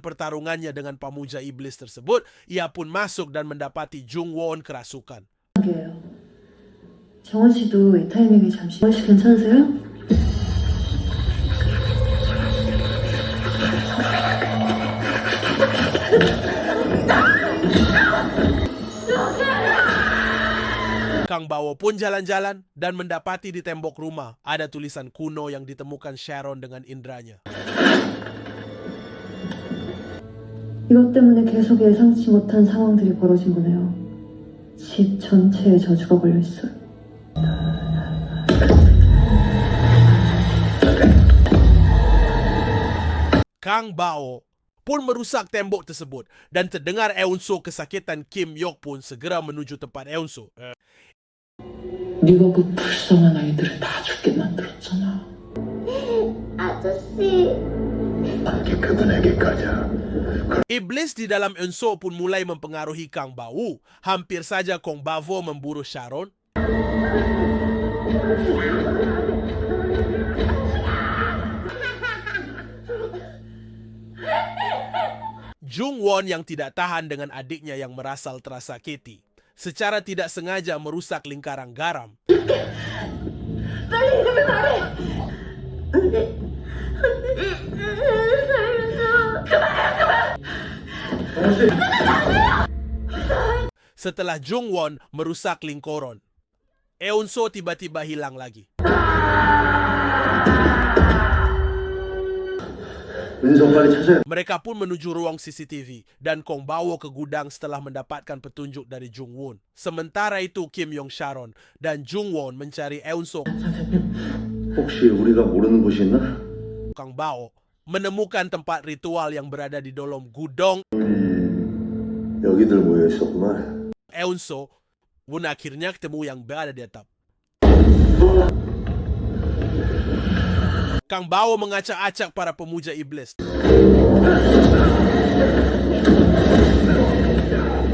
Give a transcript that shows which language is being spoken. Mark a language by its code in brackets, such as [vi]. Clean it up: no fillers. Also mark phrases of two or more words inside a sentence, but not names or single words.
[id] pertarungannya dengan pemuja iblis tersebut, ia pun masuk dan mendapati Jung-won kerasukan. [ko] 정원 씨도 이 타이밍에 잠시 정원 씨 괜찮으세요? [id] Kang Bao pun jalan-jalan dan mendapati di tembok rumah ada tulisan kuno yang ditemukan Sharon dengan indranya. [ko] 이것 때문에 계속 예상치 못한 상황들이 벌어진 거네요. 집 전체에 저주가 걸려 있어요. [id] Kang Bao pun merusak tembok tersebut dan terdengar Eun-soo kesakitan. Kim Yok pun segera menuju tempat Eun-soo. [ko] 네가 그 불쌍한 아이들을 다 죽게 만들었잖아. 아저씨, 함께 그분에게 가자. [id] Iblis di dalam Eun-soo pun mulai mempengaruhi Kang Bao. Hampir saja Kong Bao memburu Sharon. Jung-won yang tidak tahan dengan adiknya yang merasal tersakiti, secara tidak sengaja merusak lingkaran garam. [ko] 빨리 이름을 말해! 안 돼. 살려줘. [id] Setelah Jung-won merusak lingkaran, Eun-soo tiba-tiba hilang lagi. [ko] 은서 빨리 찾아야. [id] Mereka pun menuju ruang CCTV dan Kong Bao ke gudang setelah mendapatkan petunjuk dari Jung-won. Sementara itu Kim Yong Sharon dan Jung-won mencari Eun-soo. [ko] 혹시 우리가 모르는 곳이 있나? [id] Kang Bao menemukan tempat ritual yang berada di dalam gudang. [ko] 여기들 모여 있었구만. [id] Eun-soo pun akhirnya ketemu yang berada di atap. Kang Bao mengacak-acak para pemuja iblis.